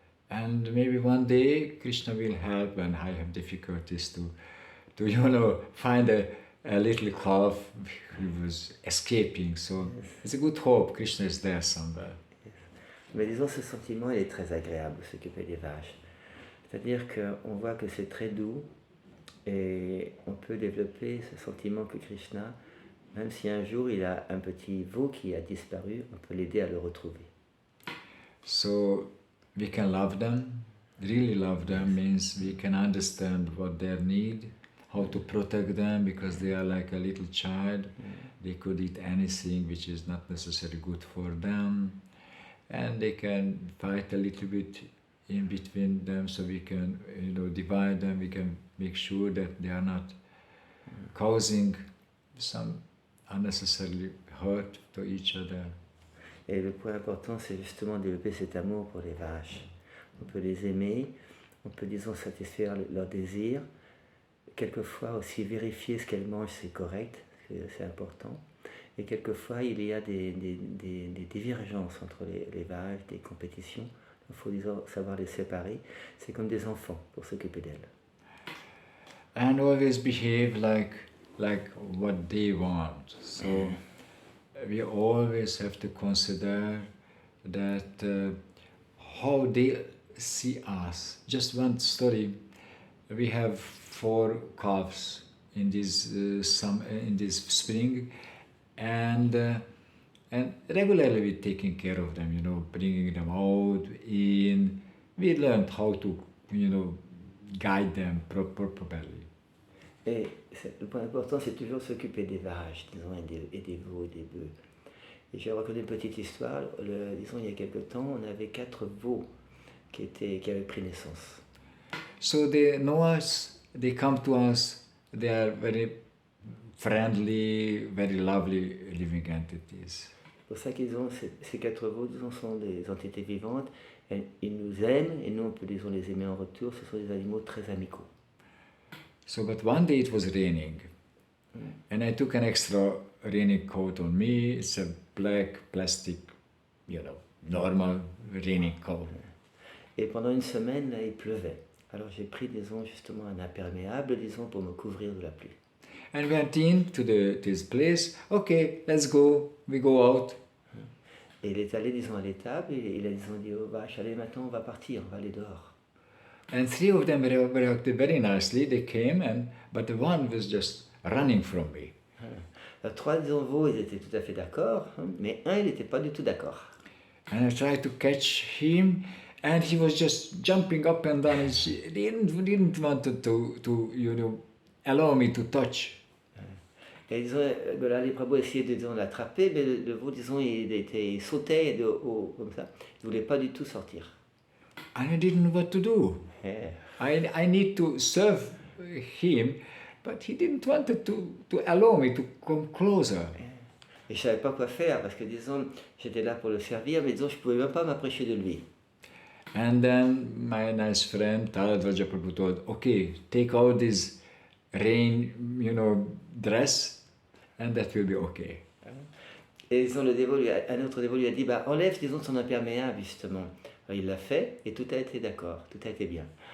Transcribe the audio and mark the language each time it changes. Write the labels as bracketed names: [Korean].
[English] And maybe one day Krishna will help when I have difficulties to find a little calf who was escaping. So it's a good hope Krishna is there somewhere. [French] Mais disons, ce sentiment, il est très agréable, s'occuper des vaches. C'est-à-dire qu'on voit que c'est très doux et on peut développer ce sentiment que Krishna, même si un jour il a un petit veau qui a disparu, on peut l'aider à le retrouver. [English] So we can love them, really love them means we can understand what their need, how to protect them because they are like a little child. They could eat anything which is not necessarily good for them. And they can fight a little bit in between them, so we can, divide them. We can make sure that they are not causing some unnecessarily hurt to each other. [French] Et le point important, c'est justement développer cet amour pour les vaches. On peut les aimer, on peut, disons, satisfaire leurs désirs. Quelquefois aussi vérifier ce qu'elles mangent, c'est correct, c'est important. Et quelquefois, il y a des divergences entre les vaches, des compétitions. Il faut, disons, savoir les séparer. C'est comme des enfants pour s'occuper d'elles. [English] And always behave like what they want. So we always have to consider that how they see us. Just one story: we have 4 calves in this in this spring, and regularly we're taking care of them. Bringing them out in. We learned how to guide them properly. [French] Et le point important, c'est toujours s'occuper des vaches, disons, et des veaux, et des bœufs. Et je vais raconter une petite histoire. Disons, il y a quelque temps, on avait 4 veaux qui avaient pris naissance. [English] So they know us, they come to us, they are very friendly, very lovely living entities. [French] C'est pour ça qu'ils ont, ces 4 veaux, disons, sont des entités vivantes. Ils nous aiment, et nous, on peut, disons, les aimer en retour. Ce sont des animaux très amicaux. [English] So, but one day it was raining, and I took an extra raining coat on me. It's a black plastic, normal raining coat. [French] Et pendant une semaine, là, il pleuvait. Alors j'ai pris, disons, justement un imperméable, disons, pour me couvrir de la pluie. [English] And we went into this place. Okay, let's go. We go out. [French] Et il est allé, disons, à l'étable, et il a, disons, dit aux vaches, allez, maintenant, on va partir, on va aller dehors. [English] And 3 of them reacted very nicely. They came, but the one was just running from me. [French] Alors, 3, disons, veaux, ils étaient tout à fait d'accord, mais un, il n'était pas du tout d'accord. [English] And I tried to catch him, and he was just jumping up and down. He didn't want to allow me to touch. [French] Et disons, là, les prabhus essayaient de, disons, l'attraper, mais le veau, disons, il sautait de haut, comme ça. Il ne voulait pas du tout sortir. [English] And I didn't know what to do. Yeah. I need to serve him, but he didn't want to allow me to come closer. [French] Et je ne savais pas quoi faire, parce que, disons, j'étais là pour le servir, mais disons, je ne pouvais même pas m'approcher de lui. [English] And then my nice friend Taradvaja Prabhu told, okay, take out this rain, dress, and that will be okay. [French] Et disons, un autre dévot lui a dit, enlève, disons, son imperméable, justement. Alors, il l'a fait, et tout a été d'accord, tout a été bien.